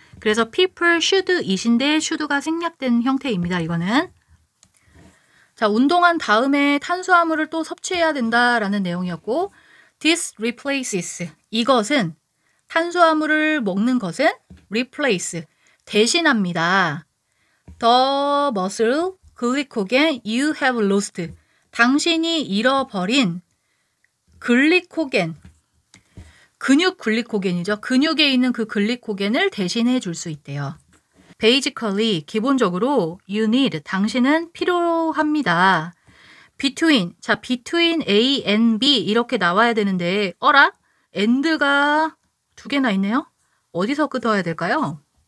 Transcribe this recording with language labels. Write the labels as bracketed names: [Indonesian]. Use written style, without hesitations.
[Korean] 그래서 people should 이신데 should가 생략된 형태입니다. 이거는. 자, 운동한 다음에 탄수화물을 또 섭취해야 된다라는 내용이었고 [English] this replaces, [Korean] 이것은 탄수화물을 먹는 것은 replace, 대신합니다. [English] the muscle glycogen you have lost, [Korean] 당신이 잃어버린 글리코겐, 근육 글리코겐이죠. 근육에 있는 그 글리코겐을 대신해 줄 수 있대요. Basically, 기본적으로 [English] you need, [Korean] 당신은 필요합니다. Between, 자, between A and B 이렇게 나와야 되는데 어라? and가 2개나 있네요. 어디서 끊어야 될까요?